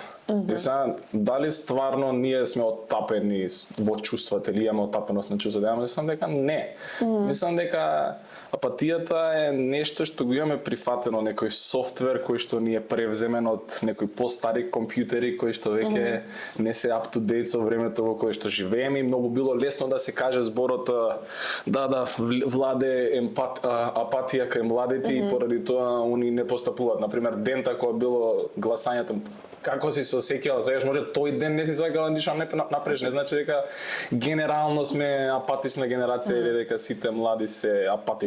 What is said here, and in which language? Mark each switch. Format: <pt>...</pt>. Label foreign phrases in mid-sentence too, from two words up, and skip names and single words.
<mk>И сега, дали стварно ние сме оттапени во чувствата или имаме оттапеност на чувствата? Мислам дека не. Мислам дека апатијата е нешто што го имаме прифатено, некој софтвер кој што ни е превземен од некои постари компјутери кои што веќе не се</mk> <en>up to date</en> <mk>со времето во кое што живееме и многу било лесно да се каже зборот владе апатија кај младите и поради тоа они не постапуваат. Например, дента кога било гласањето, како си се осеќала, знаеш, може тој ден не си сакала ништо напред, не значи дека генерално сме апатична генерација или дека сите млади се апатични.</mk>